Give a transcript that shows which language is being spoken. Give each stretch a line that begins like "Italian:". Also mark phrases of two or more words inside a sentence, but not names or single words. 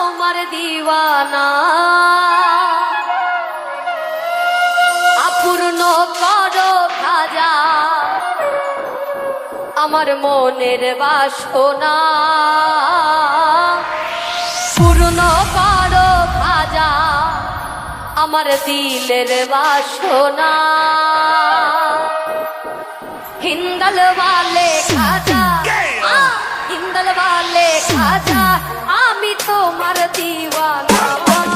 Bangla: তোমার দিওয়ানা অপূর্ণ করো খাজা আমার মনের বাসনা পূর্ণ করো খাজা আমার দিলের বাসনা
Hindi: हिंदल वाले खाजा हिंदल वाले खाजा
Bangla: আমি তোমার দিওয়ানা